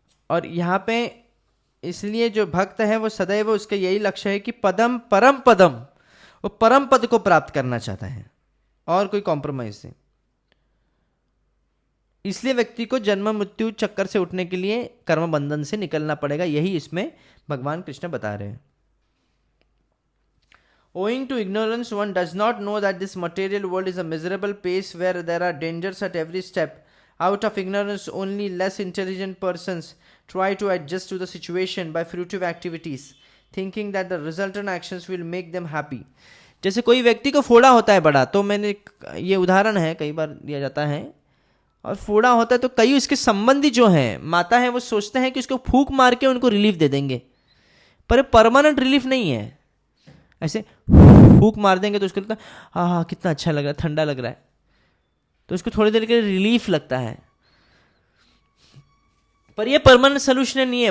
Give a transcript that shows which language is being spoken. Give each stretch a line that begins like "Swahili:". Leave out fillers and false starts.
Hindi: और यहाँ पे इसलिए जो भक्त है वो सदैव उसका यही लक्ष्य है कि पदम परम पदम, वो परम पद को प्राप्त करना चाहता है, और कोई कॉम्प्रोमाइज नहीं। इसलिए व्यक्ति को जन्म मृत्यु चक्कर से उठने के लिए कर्म बंधन से निकलना पड़ेगा, यही इसमें भगवान कृष्ण बता रहे हैं।
English: Owing to ignorance, one does not know that this material world is a miserable place where there are dangers at every step. Out of ignorance, only less intelligent persons try to adjust to the situation by fruitive activities, thinking that the resultant actions will make them happy.
Hindi: जैसे कोई व्यक्ति को फोड़ा होता है बड़ा, तो मैंने ये उदाहरण है कई बार दिया जाता है, और फोड़ा होता है तो कई उसके संबंधी जो हैं, माता है, वो सोचते हैं कि उसको फूंक मार के उनको रिलीफ दे देंगे, पर परमानेंट रिलीफ नहीं है। ऐसे फूंक मार देंगे तो उसको लगता है हाँ कितना अच्छा लग रहा है, ठंडा लग रहा है, तो उसको थोड़ी देर के लिए रिलीफ लगता है, पर ये परमानेंट सोल्यूशन नहीं है।